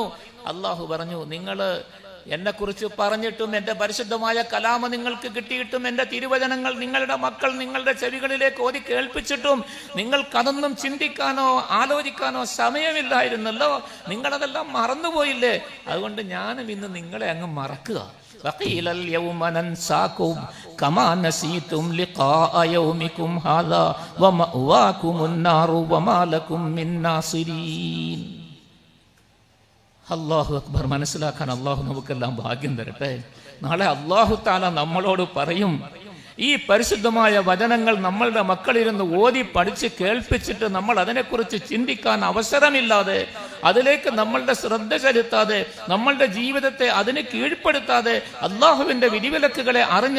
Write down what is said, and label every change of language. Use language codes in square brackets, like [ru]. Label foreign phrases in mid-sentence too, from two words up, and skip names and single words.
[ml] അള്ളാഹു പറഞ്ഞു, നിങ്ങൾ എന്നെ കുറിച്ച് പറഞ്ഞിട്ടും എന്റെ പരിശുദ്ധമായ കലാമ നിങ്ങൾക്ക് കിട്ടിയിട്ടും എന്റെ തിരുവചനങ്ങൾ നിങ്ങളുടെ മക്കൾ നിങ്ങളുടെ ചെവികളിലേക്ക് ഓതി കേൾപ്പിച്ചിട്ടും നിങ്ങൾക്കതൊന്നും ചിന്തിക്കാനോ ആലോചിക്കാനോ സമയമില്ലായിരുന്നല്ലോ. നിങ്ങളതെല്ലാം മറന്നുപോയില്ലേ? അതുകൊണ്ട് ഞാനും ഇന്ന് നിങ്ങളെ അങ്ങ് മറക്കുക. [ar] وقيل اليوم ننساكم كما نسيتم لقاء يومكم هذا ومأواكم النار وما لكم من ناصرين. الله أكبر. [ml] മനസ്സിലാക്കാൻ അള്ളാഹു നമുക്കെല്ലാം ഭാഗ്യം തരട്ടെ. നാളെ [ar] الله تعالى [ml] നമ്മളോട് പറയും, ഈ പരിശുദ്ധമായ വചനങ്ങൾ നമ്മളുടെ മക്കളിരുന്ന് ഓതി പഠിച്ച് കേൾപ്പിച്ചിട്ട് നമ്മൾ അതിനെക്കുറിച്ച് ചിന്തിക്കാൻ അവസരമില്ലാതെ, അതിലേക്ക് നമ്മളുടെ ശ്രദ്ധ ചെലുത്താതെ, നമ്മളുടെ ജീവിതത്തെ അതിന് കീഴ്പ്പെടുത്താതെ, അള്ളാഹുവിന്റെ വിധിവിലക്കുകളെ അറിഞ്ഞ്